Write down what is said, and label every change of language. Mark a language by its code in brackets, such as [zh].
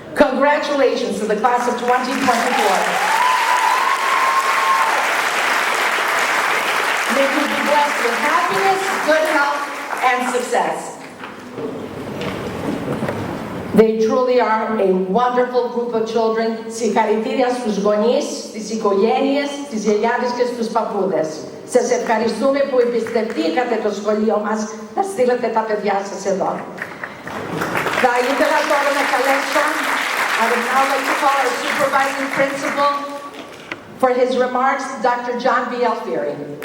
[en] Congratulations to the class of 2024. May you be blessed with happiness, good health, and success. They truly are a wonderful group of children. [el] Συγχαρητήρια στους γονείς, στις οικογένειες, στις γιαγιάδες και στους παππούδες. Σας ευχαριστούμε που εμπιστευτήκατε το σχολείο μας να στείλετε τα παιδιά σας εδώ. Θα ήθελα τώρα να καλέσω, [en] I would now like to call our supervising principal for his remarks, Dr. John B. Alfieri.